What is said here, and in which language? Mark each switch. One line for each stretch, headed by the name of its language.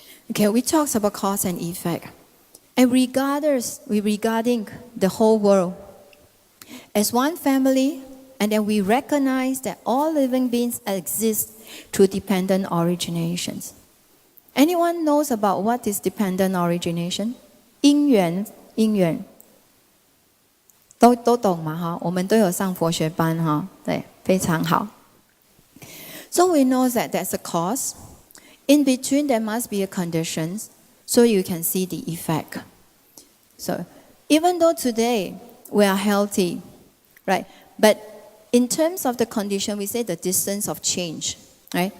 English: Okay, we talked about cause and effect. And regarding the whole world as one family, and then we recognize that all living beings exist through dependent originations. Anyone knows about what is dependent origination?
Chinese: 因缘都懂嘛哈？我们都有上佛学班哈，对，非常好。
English: So we know that there's a cause. In between there must be a conditions, so you can see the effect. So even though today we are healthy, right? But in terms of the condition, we say the distance of change, right?